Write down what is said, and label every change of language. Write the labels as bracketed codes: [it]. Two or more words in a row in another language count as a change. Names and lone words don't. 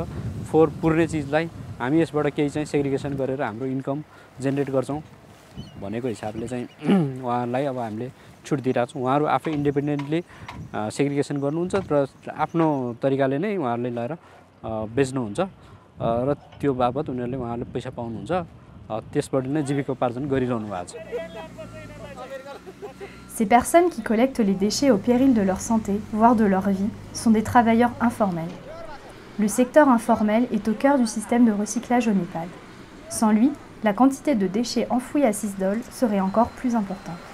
[ne] फोहोर पुर्ने चिजलाई हामी यसबाट केही चाहिँ सेग्रिगेसन गरेर हाम्रो [en] income generate [ne] गर्छौँ भनेको हिसाबले चाहिँ उहाँहरूलाई अब हामीले छुट दिइरहेको छौँ। उहाँहरू आफै [en] independently segregation [ne] गर्नुहुन्छ र आफ्नो तरिकाले नै उहाँहरूले लगाएर बेच्नुहुन्छ र त्यो बाबत उहाँहरूले पैसा पाउनुहुन्छ। त्यसबाट नै जीविकोपार्जन गरिरहनु भएको छ। [fr] Ces personnes qui collectent les déchets au péril de leur santé, voire de leur vie, sont des travailleurs informels. Le secteur informel est au cœur du système de recyclage au Népal. Sans lui, la quantité de déchets enfouis à Sisdol serait encore plus importante.